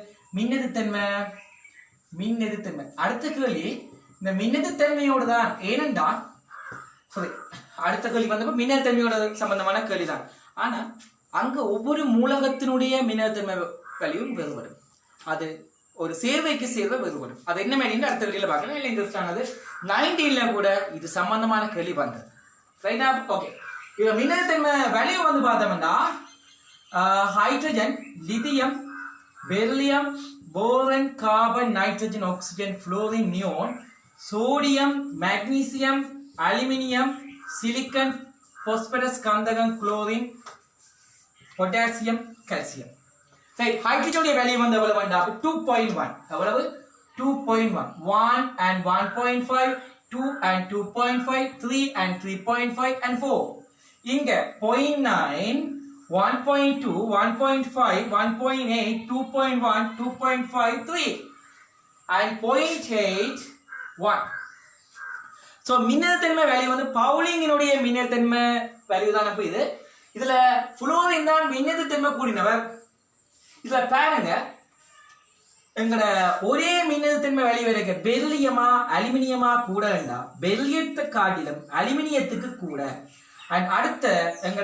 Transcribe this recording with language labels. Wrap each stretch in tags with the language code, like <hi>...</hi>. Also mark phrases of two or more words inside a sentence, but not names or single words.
<ta>மின்னழுத்தன்மை அடுத்த கேள்வி இந்த மின்னழுத்தன்மையோடு தான் ஏனென்றா சாரி அடுத்த கேள்வி வந்தப்போ மின்னழுத்தன்மையோட சம்பந்தமான கேள்வி தான் ஆனா அங்க ஒவ்வொரு மூலகத்தினுடைய மின்னழுத்தன்மை வேல்யூவும் வேறுபடும் அது ஒரு சேர்வைக்கு சேர்வை வேறுபடும் அது என்ன மாதிரி அடுத்த கேள்வியில பார்க்கலாம் இல்லை இன்ட்ரெஸ்ட் ஆனது 19ல கூட இது சம்பந்தமான கேள்வி வந்தது</ta> <en>right okay</en> <ta>இப்போ மின்னழுத்தன்மை வேல்யூ வந்து பார்த்தோம்னா</ta> <en>hydrogen lithium beryllium, boron, carbon, nitrogen, oxygen, fluorine, neon, sodium, magnesium, aluminium, silicon, phosphorus, kandagam, chlorine, potassium, calcium. Right, hydrogen value</en> <ta>வந்து எவ்வளவு வந்தா</ta> <en>2.1</en> <ta>எவ்வளவு</ta> <en>2.1 1 and 1.5 2 and 2.5 3 and 3.5 and 4</en> <ta>இங்க</ta> <en>0.9 1.2, 1.5, 1.8, 2.1, 2.5, 3 and 0.8, 1. So,</en> <ta>மின்னழுத்தன்மை வேல்யூ வந்து பவுலிங்கினுடைய மின்னழுத்தன்மை வேல்யூ தான் அப்ப இது இதுல புளோரின் தான் மின்னழுத்தன்மை கூடினவர் இதுல பாருங்க எங்கட ஒரே மின்னழுத்தன்மை வேல்யூ இருக்கு பெரிலியமா அலுமினியமா கூட வேண்டா பெரிலியத்தை காட்டிலும் அலுமினியத்துக்கு கூட அண்ட் அடுத்த எங்கட</ta>